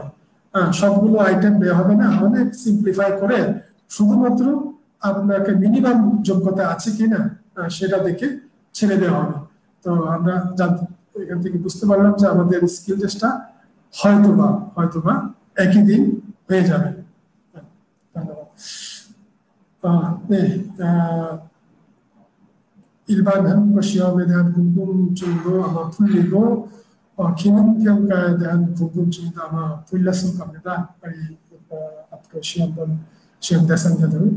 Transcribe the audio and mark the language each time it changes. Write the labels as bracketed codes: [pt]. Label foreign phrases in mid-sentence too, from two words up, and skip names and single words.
[bn] সবগুলো আইটেম দেওয়া হবে না, অনেক সিম্পলিফাই করে শুধুমাত্র আপনাকে মিনিমাম যোগ্যতা আছে কিনা সেটা দেখে ছেড়ে দেওয়া হবে। তো আমরা এখান থেকে বুঝতে পারলাম যে আমাদের [en] skill test [bn] হয়তোবা একই দিন হয়ে যাবে। ধন্যবাদ। [ko] 일반은 시험에 대한 궁금증도 아마 풀리고 기능 평가에 대한 궁금증도 아마 풀렸을 겁니다. 앞으로 시험 대상자들.